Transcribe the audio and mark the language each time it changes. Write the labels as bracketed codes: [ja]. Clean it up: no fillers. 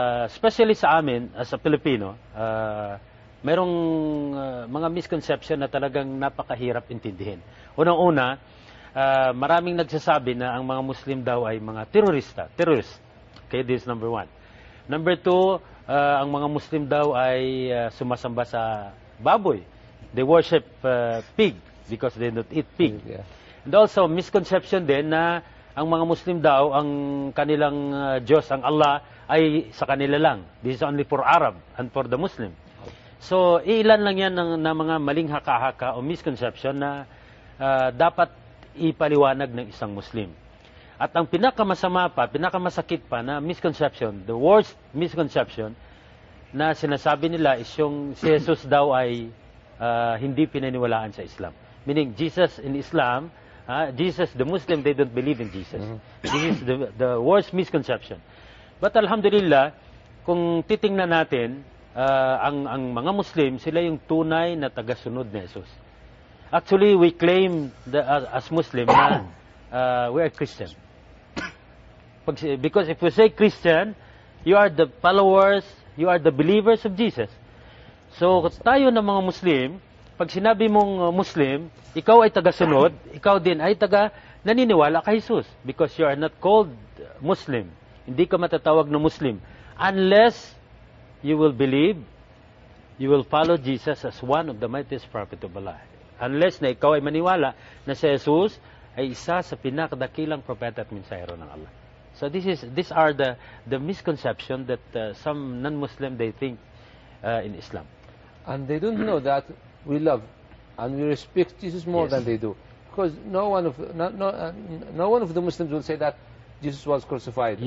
[tl] Especially sa amin, as a Filipino, merong mga misconception na talagang napakahirap intindihin. Unang-una, maraming nagsasabi na ang mga Muslim daw ay mga terrorist. [en] Okay, this is number one. [tl] Number two, ang mga Muslim daw ay sumasamba sa baboy. [en] They worship pig because they don't eat pig. Yeah. [tl] And also, misconception din na ang mga Muslim daw, ang kanilang Diyos, ang Allah, ay sa kanila lang. [en] This is only for Arab and for the Muslim. [tl] So, ilan lang yan ng mga maling haka-haka o misconception na dapat ipaliwanag ng isang Muslim. At ang pinakamasama pa, pinakamasakit pa na misconception, [en] the worst misconception [tl] na sinasabi nila is yung si Jesus daw ay hindi pinaniwalaan sa Islam. [en] Meaning, Jesus in Islam, Jesus, the Muslim, they don't believe in Jesus. This is the worst misconception. [tl] But alhamdulillah, kung titingnan natin, ang mga Muslim, sila yung tunay na tagasunod ni Jesus. [en] Actually, we claim as Muslim na we are Christian. Because if we say Christian, you are the followers, you are the believers of Jesus. [tl] So, tayo na mga Muslim, pag sinabi mong Muslim, ikaw ay tagasunod, ikaw din ay naniniwala kay Jesus. [en] Because you are not called Muslim. [tl] Hindi ka matatawag na Muslim. [en] Unless you will believe, you will follow Jesus as one of the mightiest prophet of Allah. [tl] Unless na ikaw ay maniwala na si Jesus ay isa sa pinakadakilang propeta at mensahero ng Allah. [en] So these are the misconception that some non-Muslim they think in Islam. And they don't know that we love and we respect Jesus more than they do. Because no one of the Muslims will say that Jesus was crucified.